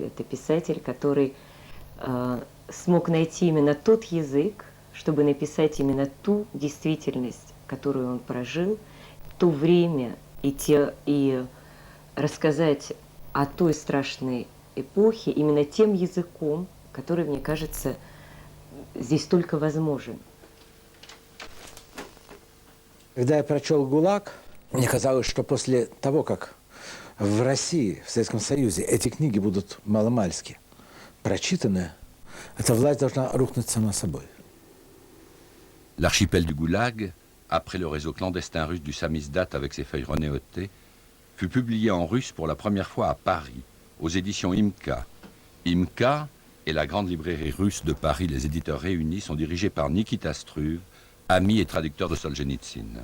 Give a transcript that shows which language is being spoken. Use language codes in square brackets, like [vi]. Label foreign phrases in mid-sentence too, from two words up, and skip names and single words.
[ru] Это писатель, который смог найти именно тот язык, чтобы написать именно ту действительность, которую он прожил, то время и рассказать о той страшной эпохе именно тем языком, который, мне кажется, здесь только возможен. Когда я прочел «ГУЛАГ», мне казалось, что после того, как в России, в Советском Союзе эти книги будут маломальски прочитаны, эта власть должна рухнуть сама собой. [fr] L'archipel du Goulag, après le réseau clandestin russe du samizdat avec ses feuilles renéotées, fut publié en russe pour la première fois à Paris, aux éditions IMCA. IMCA et la grande librairie russe de Paris, les éditeurs réunis, sont dirigés par Nikita Struve, ami et traducteur de Solzhenitsyn.